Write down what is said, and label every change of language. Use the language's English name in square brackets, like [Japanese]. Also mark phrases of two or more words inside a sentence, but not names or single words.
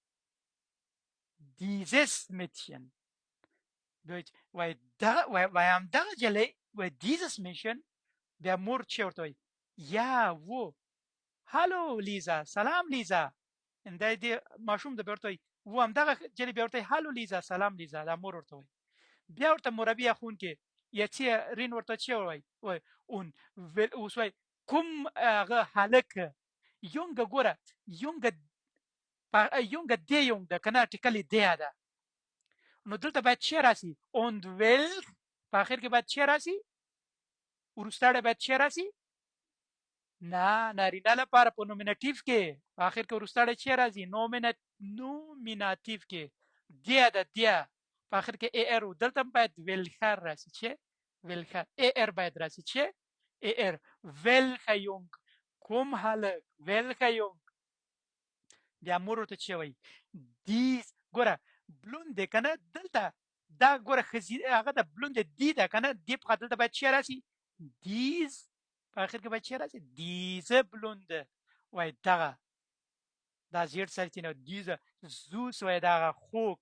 [German] dieses Mädchen [Pashto] وای دا وای هم دا جلې وای [German] dieses Mädchen [Pashto] بیا مور چې ورته وای یا وو هالو لیزا سلام لیزا انده دې ماشوم د ورته وای و هم دغه جلې بیا ورته هالو لیزا سلام لیزا دا مور ورته وای بیا ورته مربی خون کې یتی رین ورته چې وای اون اوس وای کوم هغه هلک یونګه ګوره یونګه دی یونګ د کنه ټیکلی دی ده نو دلته باید چه راسي [German] und welch [Pashto] په اخر کې باید چه راسي ورستاړه باید چه راسي نه نارینه لپاره په نومینټیو کې په اخر کې ورستاړه چه راسي نومیناتیو کې دی ده دی په اخر کې ای ار دلته باید welcher راسي چې welcher ای ار باید راسي چې ای ار [German] welcher jung [Pashto] کوم هلک [German] welcher jung [Pashto] بیا مور ته چې وای دیس ګوره بلوند کنه دلته دا ګوره خزي هغه د بلوند دی ده کنه دی په دلته باید چی راسي دیز په اخر کې باید چی راسي [German] diese blonde [Pashto] وای دغه دا زیړ سرتی نو [German] diese süß [Pashto] وای دغه خوک